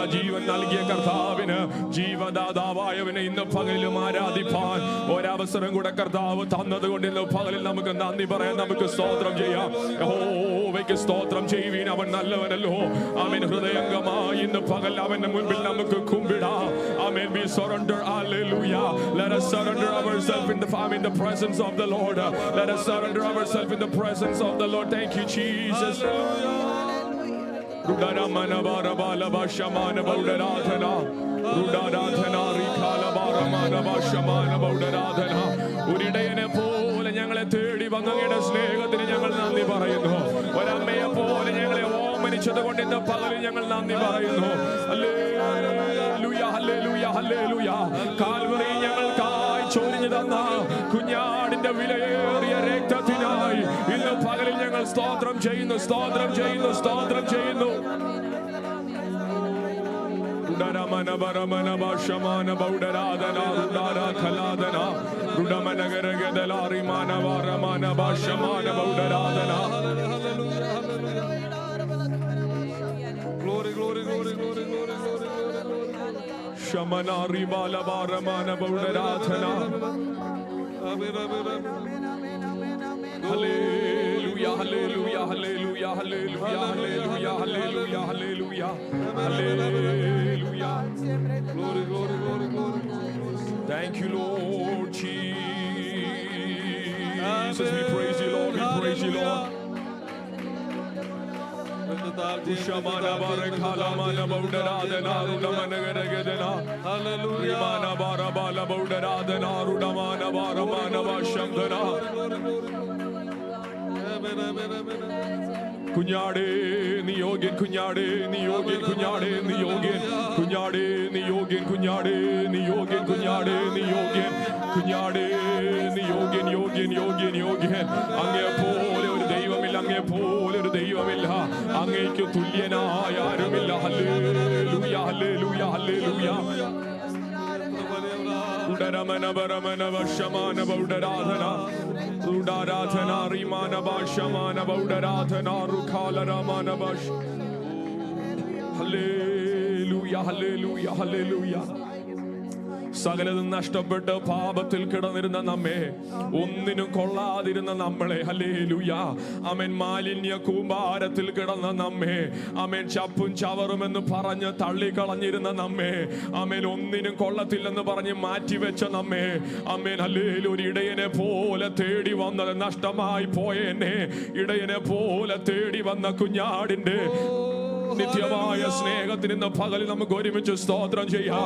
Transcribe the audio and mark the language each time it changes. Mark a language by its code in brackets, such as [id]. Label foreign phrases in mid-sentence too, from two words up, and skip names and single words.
[ml] ജീവൻ നൽകിയ കർത്താവിന്, ജീവദാതാവായവനെ ഇന്ന് പകലിലും ആരാധിപ്പാൻ ഒരവസരം കൂടെ കർത്താവ് തന്നതുകൊണ്ട് ഇന്ന് പകലിൽ നമുക്ക് നന്ദി പറയാൻ നമുക്ക് സ്തോത്രം ചെയ്യാം. യഹോവയ്ക്ക് സ്തോത്രം ചെയ്യുവീൻ, അവൻ നല്ലവനല്ലോ. ആമേൻ. ഹൃദയംഗമായി ഇന്ന് പകൽ അവന്റെ മുൻപിൽ നമുക്ക് കുമ്പിടാം. ആമേൻ. [en] We surrender. Hallelujah. Let us surrender ourselves in the presence of the Lord. Let us surrender ourselves in the presence of the Lord. Thank you, Jesus. Rudaramana barabala bashamana baudaradhana. Rudaradhana rikala baramana bashamana baudaradhana. [ml] ഒരിടയനെ പോലെ ഞങ്ങളെ തേടി വന്ന അങ്ങയുടെ സ്നേഹത്തിന് ഞങ്ങൾ നന്ദി പറയുന്നു. ഒരമ്മയെ പോലെ ഞങ്ങളെ ഓമനിച്ചത് കൊണ്ട് ഇന്ന് പകലിൽ ഞങ്ങൾ നന്ദി പറയുന്നു. ഹല്ലേലൂയ, ഹല്ലേലൂയ, ഹല്ലേലൂയ. കാൽവറി ഞങ്ങൾക്കായി ചൊരിഞ്ഞു തന്ന കുഞ്ഞാടിന്റെ വിലയേറിയ രക്തത്തിനായി ഇന്ന് പകലിൽ ഞങ്ങൾ സ്തോത്രം ചെയ്യുന്നു, സ്തോത്രം ചെയ്യുന്നു, സ്തോത്രം ചെയ്യുന്നു. Rudaramana baramana bashamana baudaradana rudara khaladana rudamana garagadala rimana varamana bashamana baudaradana. [en] Glory, glory, glory, glory, glory, glory. Shamana ribala varamana baudaradana. Hallelujah, hallelujah, hallelujah, hallelujah, hallelujah, hallelujah, hallelujah, hallelujah. Glory, glory, glory, glory. Thank you, Lord Jesus. We praise you, Lord. We praise you, Lord. Shamana barakhalamana baudaradana rudamana garagadana. Hallelujah. Rimana barabala baudaradana rudamana baramana vashamdana. [ml] കുഞ്ഞാടേ നീ യോഗ്യൻ, കുഞ്ഞാടേ നീ യോഗ്യൻ, കുഞ്ഞാടേ നീ യോഗ്യൻ, കുഞ്ഞാടേ നീ യോഗ്യൻ, കുഞ്ഞാടേ നീ യോഗ്യൻ, കുഞ്ഞാടേ നീ യോഗ്യൻ, കുഞ്ഞാടേ നീ യോഗ്യൻ, യോഗ്യൻ, യോഗ്യൻ, യോഗ്യൻ. അങ്ങേ പോലെ ഒരു ദൈവമില്ല, അങ്ങേ പോലെ ഒരു ദൈവമില്ല, അങ്ങേക്ക് തുല്യനായ ആരുമില്ല. ഹല്ലേലൂയ, ഹല്ലേലൂയ, ഹല്ലേലൂയ. Udaramana baramana vashamana baudaradhana Udaradhana rimana vashamana baudaradhana rukhala ramana vash. [en] Hallelujah, hallelujah, hallelujah. [ml] സകലതും നഷ്ടപ്പെട്ട് പാപത്തിൽ കിടന്നിരുന്ന നമ്മെ, ഒന്നിനും കൊള്ളാതിരുന്ന നമ്മളെ, ഹല്ലേലൂയ, ആമേൻ, മാലിന്യ കൂമ്പാരത്തിൽ കിടന്ന നമ്മെ, ആമേൻ, ചപ്പും ചവറുമെന്ന് പറഞ്ഞ് തള്ളിക്കളഞ്ഞിരുന്ന നമ്മെ, ആമേൻ, ഒന്നിനും കൊള്ളത്തില്ലെന്ന് പറഞ്ഞ് മാറ്റിവെച്ച നമ്മെ, ആമേൻ, ഹല്ലേലൂയ, ഒരു ഇടയനെ പോലെ തേടി വന്നത്, നഷ്ടമായി പോയ എന്നെ ഇടയനെ പോലെ തേടി വന്ന കുഞ്ഞാടിന്റെ നിത്യമായ സ്നേഹത്തിന് ഇന്ന് പകലിൽ നമുക്ക് ഒരുമിച്ച് സ്തോത്രം ചെയ്യാം.